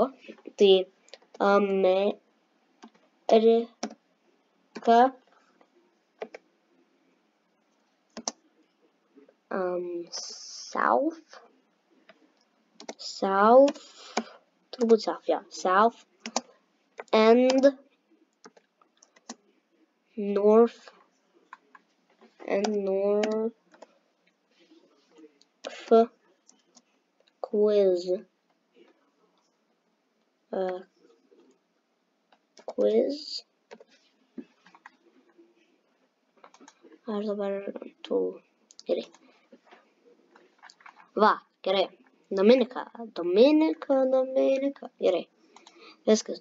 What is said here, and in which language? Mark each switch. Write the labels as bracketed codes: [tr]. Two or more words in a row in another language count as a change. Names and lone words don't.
[lt] Tai Amerika. [en] South. Turbūt South, yeah. South and North quiz. [lt] Aš dabar tų. Gerai. Va, gerai. Dominika. Gerai. Viskas.